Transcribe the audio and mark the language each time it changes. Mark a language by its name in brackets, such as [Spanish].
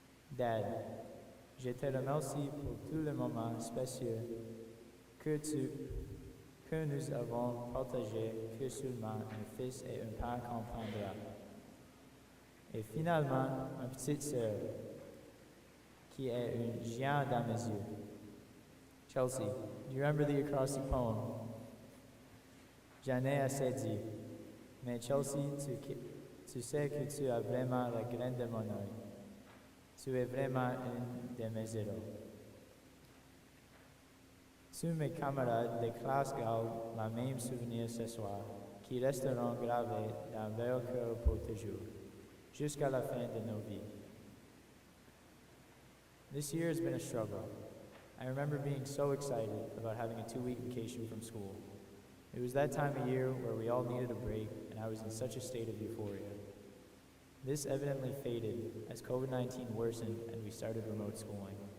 [French] Dad, je te remercie pour tous les moments spéciaux que nous avons partagés que seulement un fils et un père comprendra. Et finalement, ma petite sœur, qui est un géant dans mes yeux. [English] Chelsea, do you remember the acrostic poem? [French] J'en ai assez dit. Mais Chelsea, tu sais que tu as vraiment la graine de mon œil. Tu es vraiment une de mes héros. Tous mes camarades de classe gardent la même souvenir ce soir, qui resteront gravés dans leur cœur pour toujours, jusqu'à la fin de nos vies. [English] This year has been a struggle. I remember being so excited about having a 2-week vacation from school. It was that time of year where we all needed a break, and I was in such a state of euphoria. This evidently faded as COVID-19 worsened and we started remote schooling.